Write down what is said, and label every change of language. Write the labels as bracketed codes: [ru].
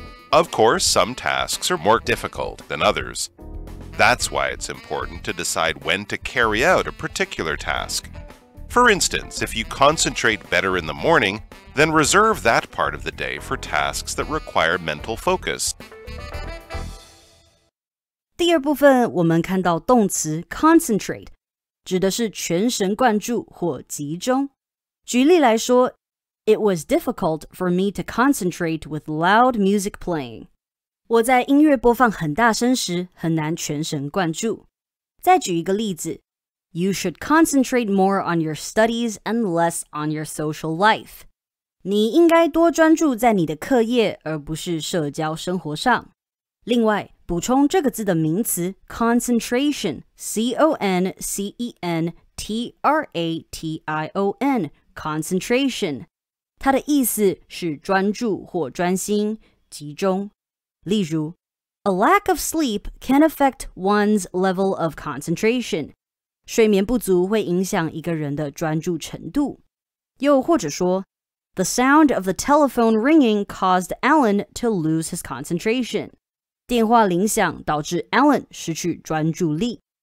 [en] Of course, some tasks are more difficult than others. That's why it's important to decide when to carry out a particular task. For instance, if you concentrate better in the morning, then reserve that part of the day for tasks that require mental focus. [zh] 第二部分我们看到动词 concentrate 指的是全神贯注或集中。举例来说 [en] It was difficult for me to concentrate with loud music playing. [zh] 我在音乐播放很大声时很难全神贯注。再举一个例子 [en] You should concentrate more on your studies and less on your social life. [zh] 你应该多专注在你的课业而不是社交生活上。另外补充这个字的名词 concentration C-O-N-C-E-N-T-R-A-T-I-O-N concentration 它的意思是专注或专心集中例如 [en] A lack of sleep can affect one's level of concentration [zh] 睡眠不足会影响一个人的专注程度。又或者说 [en] The sound of the telephone ringing caused Alan to lose his concentration. [zh] 电话铃响导致 Alan 失去专注力。